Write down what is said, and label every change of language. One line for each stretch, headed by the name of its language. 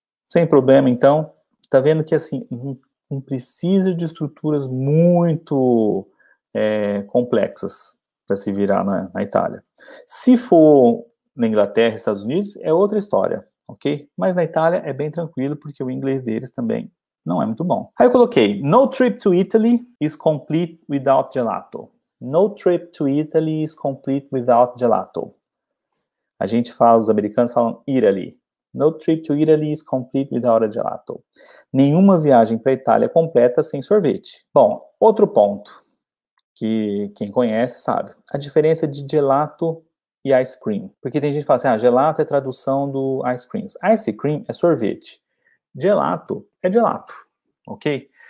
Portuguese: Sem problema, então. Tá vendo que, assim, não precisa de estruturas muito complexas para se virar na Itália. Se for na Inglaterra, Estados Unidos, é outra história, ok? Mas na Itália é bem tranquilo, porque o inglês deles também não é muito bom. Aí eu coloquei,
English: no trip to Italy is complete without gelato. No trip to Italy is complete without gelato.
Portuguese: A gente fala, os americanos falam Italy.
English: No trip to Italy is complete without a gelato.
Portuguese: Nenhuma viagem para a Itália é completa sem sorvete. Bom, outro ponto que quem conhece sabe. A diferença de gelato e ice cream. Porque tem gente que fala assim, gelato é tradução do ice cream. Ice cream é sorvete. Gelato é gelato, ok?